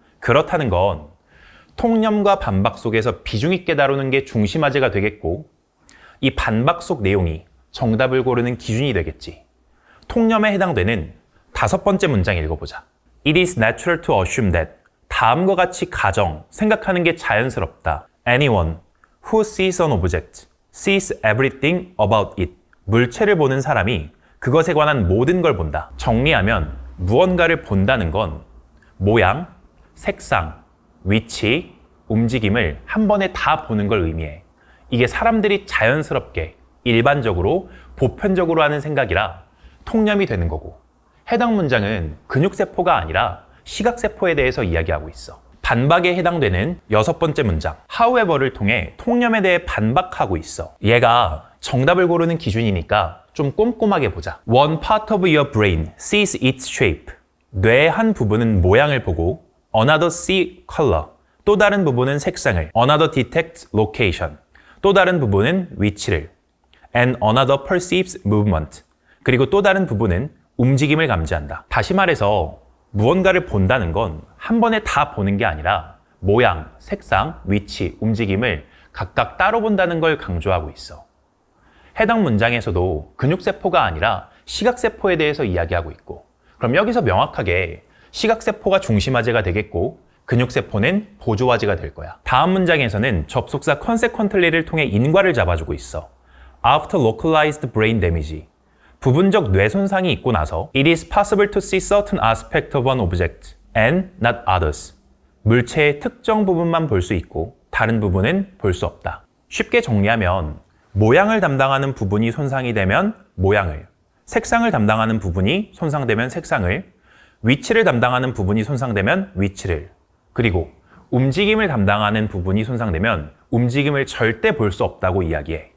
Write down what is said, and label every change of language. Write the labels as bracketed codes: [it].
[ko] 그렇다는 건 통념과 반박 속에서 비중 있게 다루는 게 중심화제가 되겠고 이 반박 속 내용이 정답을 고르는 기준이 되겠지. 통념에 해당되는 다섯 번째 문장 읽어보자. [en] It is natural to assume that [ko] 다음과 같이 가정, 생각하는 게 자연스럽다. [en] Anyone who sees an object sees everything about it. [ko] 물체를 보는 사람이 그것에 관한 모든 걸 본다. 정리하면 무언가를 본다는 건 모양, 색상, 위치, 움직임을 한 번에 다 보는 걸 의미해. 이게 사람들이 자연스럽게, 일반적으로, 보편적으로 하는 생각이라 통념이 되는 거고 해당 문장은 근육세포가 아니라 시각세포에 대해서 이야기하고 있어. 반박에 해당되는 여섯 번째 문장, however를 통해 통념에 대해 반박하고 있어. 얘가 정답을 고르는 기준이니까 좀 꼼꼼하게 보자. [en] One part of your brain sees its shape. [ko] 뇌의 한 부분은 모양을 보고 [en] another see color. [ko] 또 다른 부분은 색상을 [en] another detects location. [ko] 또 다른 부분은 위치를 [en] and another perceives movement. [ko] 그리고 또 다른 부분은 움직임을 감지한다. 다시 말해서 무언가를 본다는 건 한 번에 다 보는 게 아니라 모양, 색상, 위치, 움직임을 각각 따로 본다는 걸 강조하고 있어. 해당 문장에서도 근육세포가 아니라 시각세포에 대해서 이야기하고 있고 그럼 여기서 명확하게 시각세포가 중심화제가 되겠고 근육세포는 보조화제가 될 거야. 다음 문장에서는 접속사 consequently를 통해 인과를 잡아주고 있어. [en] After localized brain damage, [ko] 부분적 뇌 손상이 있고 나서 [en] It is possible to see certain aspect of an object and not others. [ko] 물체의 특정 부분만 볼 수 있고 다른 부분은 볼 수 없다. 쉽게 정리하면 모양을 담당하는 부분이 손상이 되면 모양을, 색상을 담당하는 부분이 손상되면 색상을, 위치를 담당하는 부분이 손상되면 위치를, 그리고 움직임을 담당하는 부분이 손상되면 움직임을 절대 볼 수 없다고 이야기해.